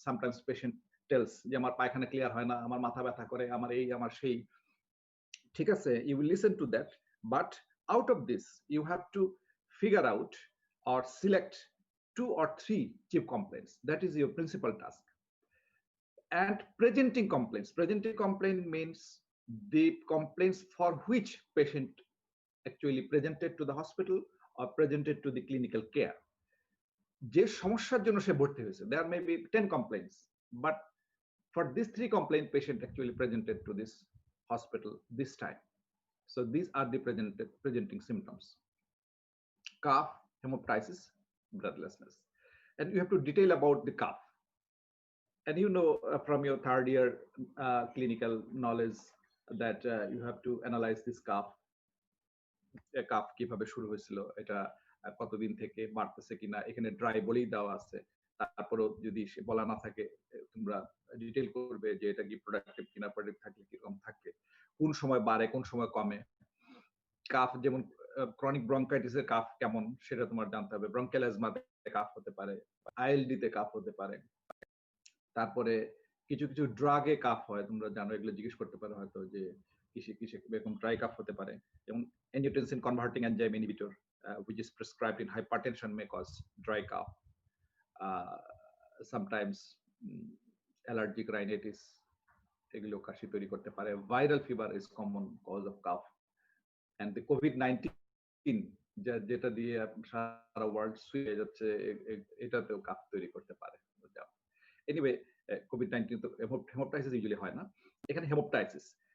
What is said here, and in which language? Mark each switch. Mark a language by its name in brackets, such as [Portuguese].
[English] Sometimes patient tells [Bangla] যে আমার পায়খানা ক্লিয়ার হয় না, আমার মাথা ব্যথা করে, আমার এই আমার সেই, ঠিক আছে, [English] you will listen to that, but out of this you have to figure out or select 2 or 3 chief complaints. That is your principal task. And presenting complaint means the complaints for which patient actually presented to the hospital or presented to the clinical care. [Bangla] যে সমস্যার জন্য সে ভর্তি হয়েছে, [English] there may be 10 complaints, but For these three complaint patient actually presented to this hospital this time. So these are the presenting symptoms: cough, hemoptysis, breathlessness. And you have to detail about the cough. And you know from your third year clinical knowledge that you have to analyze this cough. [Bangla] Calf কিভাবে শুরু হয়েছিল, এটা কতদিন থেকে বাড়তেছে কিনা, এখানে dry বলেই দেওয়া আছে। তারপরেও যদি সে বলা না থাকে, তোমরা ডিটেইল করবে যে এটা কি প্রোডাক্টিভ কিনা, প্রোডাক্টিভ থাকলে কিরকম থাকে, কোন সময় বাড়ে, কোন সময় কমে। কাফ যেমন ক্রনিক ব্রঙ্কাইটিসের কাফ কেমন সেটা তোমার জানতে হবে। ব্রঙ্কিয়াল অ্যাজমাতে কাফ হতে পারে, আইএলডি তে কাফ হতে পারে। তারপরে কিছু কিছু ড্রাগে কাফ হয়, তোমরা জানো, এগুলো জিজ্ঞেস করতে পারো হয়তো যে কিসে কিসে এরকম ড্রাই কাফ হতে পারে। [English] যেমন angiotensin converting enzyme inhibitor, which is prescribed in hypertension, may cause dry cough. [Bangla] Sometimes allergic rhinitis এগুলো কাশি তৈরি করতে পারে। [English] Viral fever is common cause of cough. [Bangla] And the COVID-19 যেটা দিয়ে সারা ওয়ার্ল্ড ছুঁয়ে যাচ্ছে, এটাতেও কাফ তৈরি করতে পারে। এনিওয়ে, কোভিড-19 তো হেমোপ্টাইসিস ইউজুয়ালি হয় না, এখানে হেমোপ্টাইসিস।